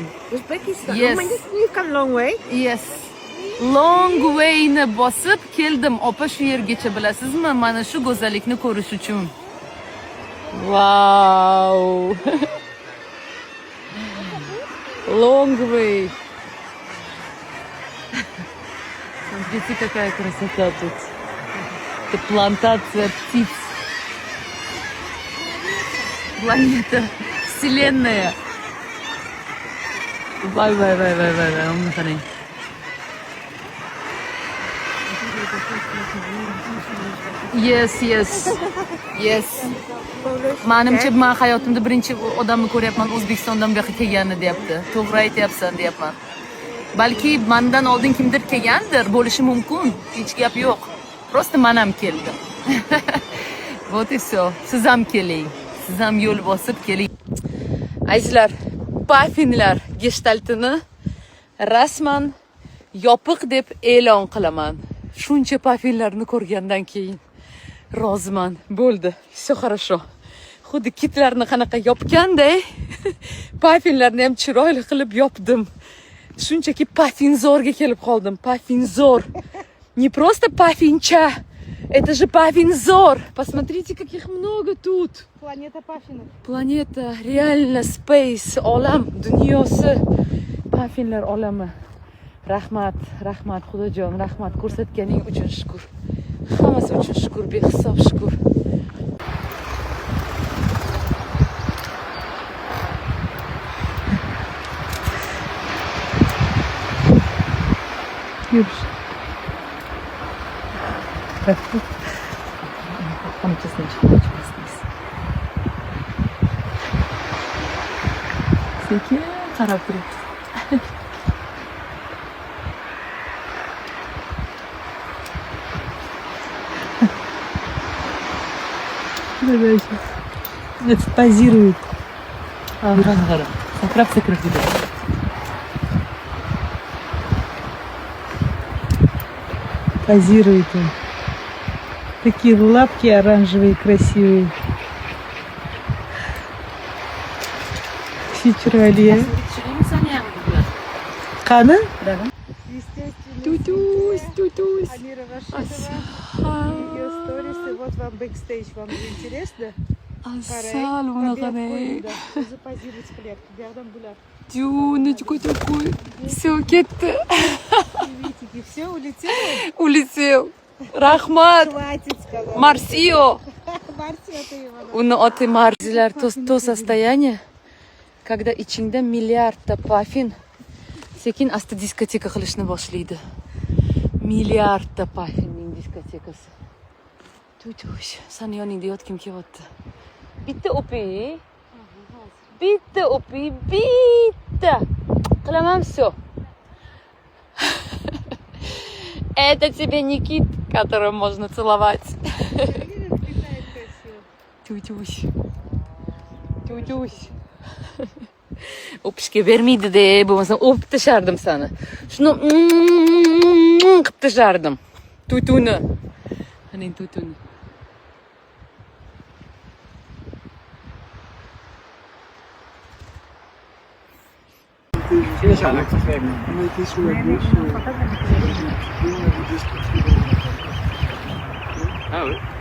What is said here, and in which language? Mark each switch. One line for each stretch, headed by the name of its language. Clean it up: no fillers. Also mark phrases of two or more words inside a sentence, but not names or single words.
English: Uzbekistan. Yes. Oh my God, you've come a long way. Yes. Long way'ni
Uzbek: bosib keldim. Opa shu yergacha bilasizmi? Mana shu go'zallikni ko'rish uchun.
English: Wow. Long way.
Russian: Смотрите, какая красота тут. Это плантация птиц. Планета. Вселенная.
Uzbek: Vay. Onu qarang. Yes. Menimcha men hayotimda birinchi odamni ko'ryapman O'zbekistondan bu yoqqa kelganini deyapti. To'g'ri aytyapsan deyapman. Balki mendan oldin kimdir kelgandir, bo'lishi mumkin. Hech gap yo'q. Просто men ham keldim.
Russian: Вот и всё.
Uzbek: Siz ham keling. Siz ham yo'l bosib keling. Azizlar, Puffinlar gestaltini rasman yopiq deb e'lon qilaman. Shuncha puffinlarni ko'rgandan keyin roziman. Bo'ldi.
Russian: Все хорошо.
Uzbek: Xuddi kitlarni qanaqa yopganday, puffinlarni ham chiroyli qilib yopdim. Shunchaki puffinzorga kelib qoldim. Puffinzor.
Russian: Не просто паффинча. Это же паффинзор. Посмотрите, каких много тут. Планета Паффинов.
Uzbek: Planeta, реально space, olam, dunyosi. Puffinlar olami. Rahmat, rahmat Xudojon, rahmat ko'rsatganing uchun shukr. Hammasi uchun shukr, behisob shukr. Yurish. Qamchasini chiqaramiz. Sekin qarab turibdi.
Russian: Это позирует.
Uzbek: Qara. Sakrab ketadi.
Russian: Позирует он. Такие лапки оранжевые, красивые. Чичрали.
Uzbek: Қаны?
Russian: Тутусь, тутусь. Амира Рашидова. Ее сторисы. Вот вам бэкстейдж. Вам интересно?
Uzbek: Assalomu alaykum. O'zi позировать qilyapti. Bu yoqdan bular.
Russian: Тюночку такой. Все, ketdi. Приветики. Все, улетело? Улетел. Rahmat. Хватит, сказал. Марсио. Марсия, ты его.
Uzbek: Uni oti Marsilar to
Russian: состояние, когда
Uzbek: ichingda milliardta puffin sekin asta diskoteka qilishni boshlaydi. Milliardta puffinning diskotekasi. Tutush, sani yoningda yotgim kelyapti. Bitta o'pi. Bitta o'pi, bitta. Qilaman все.
Russian: Это тебе не кит, которого можно целовать. Тютюсь.
Uzbek: Tütüş. O'pishga bermaydi-de, bo'lmasam o'pib tashardim seni. Shuni qilib tashardim. Tutuni. Qani tutuni.
French: Ah oui.